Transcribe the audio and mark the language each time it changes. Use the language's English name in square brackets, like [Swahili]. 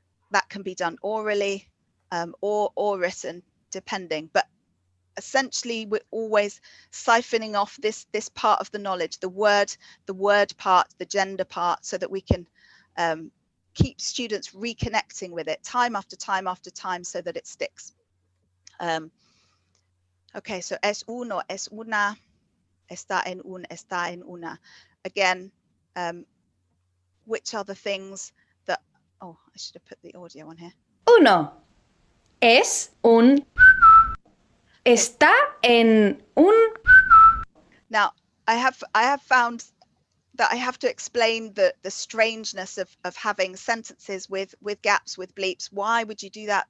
[English] That can be done orally or written, depending. But essentially, we're always siphoning off this part of the knowledge, the word part, the gender part, so that we can keep students reconnecting with it time after time after time, so that it sticks. Okay, so [Spanish] es uno, es una, está en un, está en una. [English] Again, which are the things that, oh, I should have put the audio on here. [Spanish] Uno, es un, está en un. [English] Now, I have found that I have to explain the strangeness of having sentences with gaps, with bleeps. Why would you do that?